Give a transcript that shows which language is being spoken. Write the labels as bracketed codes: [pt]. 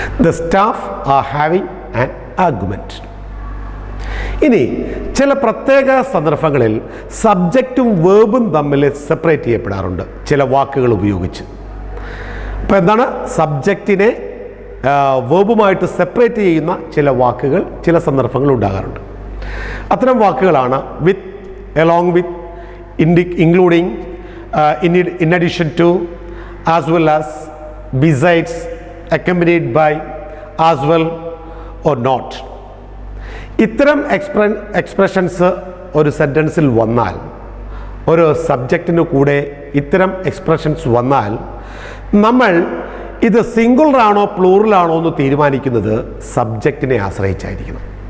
[en] The staff are having an argument. [ml] ഇനി ചില പ്രത്യേക സന്ദർഭങ്ങളിൽ സബ്ജക്റ്റും വേർബും തമ്മിൽ സെപ്പറേറ്റ് ചെയ്യപ്പെടാറുണ്ട് ചില വാക്കുകൾ ഉപയോഗിച്ച്. അപ്പോൾ എന്താണ്? സബ്ജക്റ്റിനെ വേർബുമായിട്ട് സെപ്പറേറ്റ് ചെയ്യുന്ന ചില വാക്കുകൾ ചില സന്ദർഭങ്ങൾ ഉണ്ടാകാറുണ്ട്. അത്തരം വാക്കുകളാണ് വിത്ത്, along with, including, in addition to, as well as, besides, accompanied by, as well or not. ഇത്തരം എക്സ്പ്രഷൻസ് ഒരു സെൻറ്റൻസിൽ വന്നാൽ, ഒരു സബ്ജക്റ്റിന് കൂടെ ഇത്തരം എക്സ്പ്രഷൻസ് വന്നാൽ നമ്മൾ ഇത് സിംഗുലറാണോ പ്ലൂറലാണോ എന്ന് തീരുമാനിക്കുന്നത് സബ്ജക്റ്റിനെ ആശ്രയിച്ചായിരിക്കണം.